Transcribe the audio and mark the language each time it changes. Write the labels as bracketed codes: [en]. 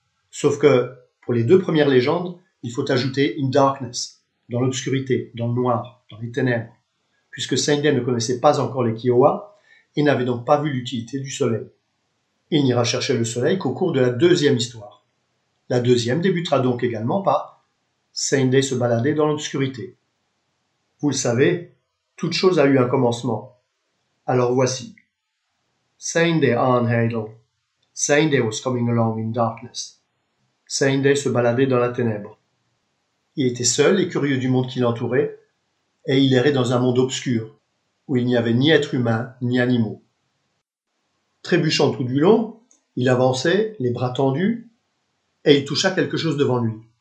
[fr] Sauf que, pour les deux premières légendes, il faut ajouter [en] in darkness, [fr] dans l'obscurité, dans le noir, dans les ténèbres, puisque Saint-Day ne connaissait pas encore les Kiowa et n'avait donc pas vu l'utilité du soleil. Il n'ira chercher le soleil qu'au cours de la deuxième histoire. La deuxième débutera donc également par Saint-Day se baladait dans l'obscurité. Vous le savez, toute chose a eu un commencement. Alors voici. Saint-Day an Heidel. [en] Saint-Day was coming along in darkness. [fr] Saint-Day se baladait dans la ténèbre. Il était seul et curieux du monde qui l'entourait, et il errait dans un monde obscur, où il n'y avait ni êtres humains ni animaux. Trébuchant tout du long, il avançait, les bras tendus, et il toucha quelque chose devant lui.